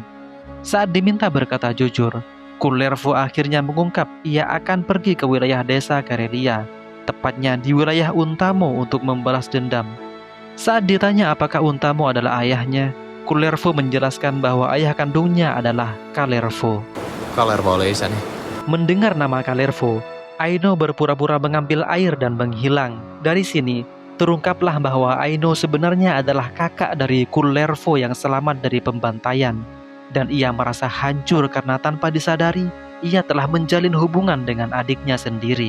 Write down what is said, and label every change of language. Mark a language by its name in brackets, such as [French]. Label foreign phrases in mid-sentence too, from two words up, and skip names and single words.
[Indonesian] Saat diminta berkata jujur, Kullervo akhirnya mengungkap ia akan pergi ke wilayah desa Karelia, tepatnya di wilayah Untamo untuk membalas dendam. Saat ditanya apakah Untamo adalah ayahnya, Kullervo menjelaskan bahwa ayah kandungnya adalah Kalervo. [Finnish] Kalervo oli isäni. [Indonesian] Mendengar nama Kalervo, Aino berpura-pura mengambil air dan menghilang. Dari sini, terungkaplah bahwa Aino sebenarnya adalah kakak dari Kullervo yang selamat dari pembantaian. Dan ia merasa hancur karena tanpa disadari, ia telah menjalin hubungan dengan adiknya sendiri.